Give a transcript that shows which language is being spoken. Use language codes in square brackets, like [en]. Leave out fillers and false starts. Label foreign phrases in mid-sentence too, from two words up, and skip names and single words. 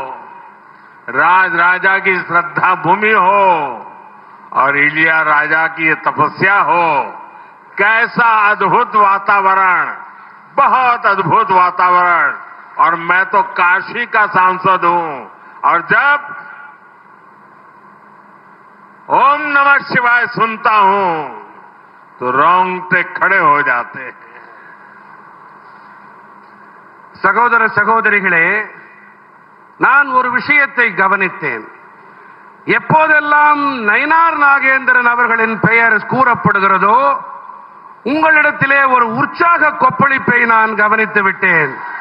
[hi] राजा की श्रद्धा भूमि हो और इलियाराजा की ये तपस्या हो, कैसा अद्भुत वातावरण, बहुत अद्भुत वातावरण। और मैं तो काशी का सांसद हूं और जब [sa] ओम नमः शिवाय [hi] सुनता हूं तो रोंगटे खड़े हो जाते हैं। [ta] சகோதர சகோதரிகளே, நான் ஒரு விஷயத்தை கவனித்தேன். எப்போதெல்லாம் நயினார் நாகேந்திரன் அவர்களின் பெயர் கூறப்படுகிறதோ உங்களிடத்திலே ஒரு உற்சாக கொப்பளிப்பை நான் கவனித்து விட்டேன்.